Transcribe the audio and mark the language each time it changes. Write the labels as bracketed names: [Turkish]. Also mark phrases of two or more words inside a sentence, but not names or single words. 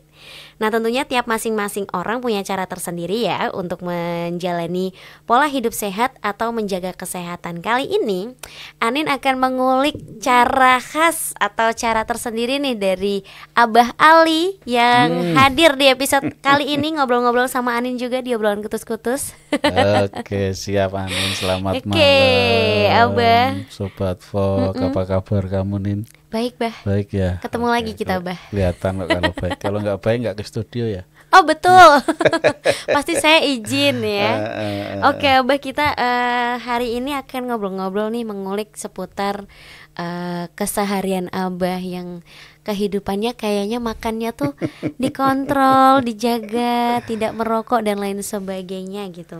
[Indonesian] Nah, tentunya tiap masing-masing orang punya cara tersendiri ya untuk menjalani pola hidup sehat atau menjaga kesehatan. Kali ini Anin akan mengulik cara khas atau cara tersendiri nih dari Abah Ali yang hadir di episode kali ini, ngobrol-ngobrol sama Anin juga di obrolan kutus-kutus. Oke, siap Anin, selamat Oke, malam Abah. Sobat Fok, apa kabar kamu Nin? Baik, Bah. Baik ya. Ketemu lagi kita, Bah. Kelihatan kok kalau baik. Kalau nggak baik nggak ke studio ya. Oh betul. Pasti saya izin ya. Oke, Abah, kita hari ini akan ngobrol-ngobrol nih, mengulik seputar keseharian Abah yang kehidupannya kayaknya makannya tuh dikontrol, dijaga, tidak merokok dan lain sebagainya gitu.